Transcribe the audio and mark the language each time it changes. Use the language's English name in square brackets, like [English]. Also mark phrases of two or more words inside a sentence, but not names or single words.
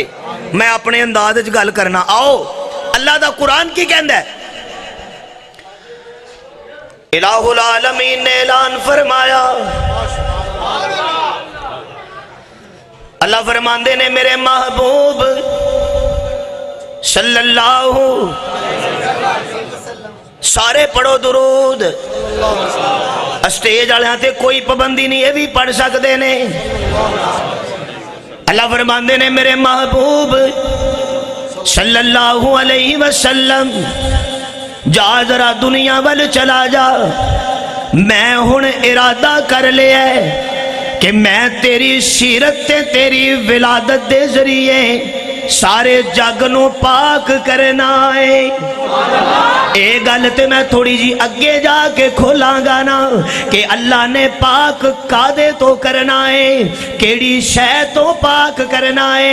[Punjabi] میں اپنے انداز وچ گل کرنا۔ آؤ اللہ دا قرآن کی کہندا ہے، الٰہ العالمین نے اعلان فرمایا، اللہ فرماندے نے میرے محبوب صلی اللہ، سارے پڑھو درود. سٹیج والے تے کوئی پابندی نہیں، یہ بھی پڑھ سکتے نے. اللہ فرماندے نے میرے محبوب [Arabic] صلى الله عليه وسلم [Punjabi] جا ذرا دنیا وال چلا جا، میں ہن ارادہ کر لیا کہ میں تیری سیرت تے تیری ولادت دے ذریعے سارے جگ نوں پاک کرنا ہے. یہ گل تے میں تھوڑی جی اگے جا کے کھولانگا نا کہ اللہ نے پاک کاہدے تو کرنا ہے، کیہڑی شے تو پاک کرنا ہے.